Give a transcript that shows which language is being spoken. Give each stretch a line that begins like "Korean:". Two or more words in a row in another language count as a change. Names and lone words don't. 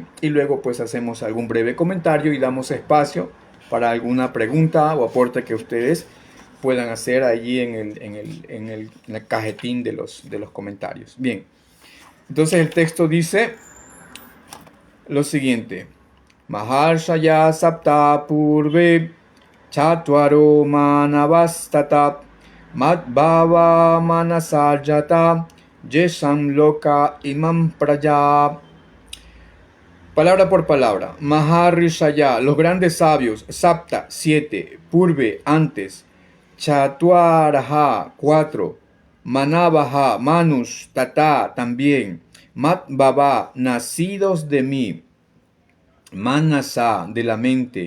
Spanish: Y luego pues hacemos algún breve comentario y damos espacio para alguna pregunta o aporte que ustedes puedan hacer allí en el cajetín de los comentarios. Bien. Entonces el texto dice lo siguiente:
Sanskrit: महर्षयः सप्त पूर्वे चत्वारो मनवस्तथा मद्भावा मानसाजाता येषां लोक इमाः प्रजाः
Spanish: Palabra por palabra. Maharishaya, los grandes sabios. Sapta, 7. Purve, antes. Chatwaraha, 4. Manabaha, Manus, Tata, también. Matbaba, nacidos de mí. Manasa, de la mente.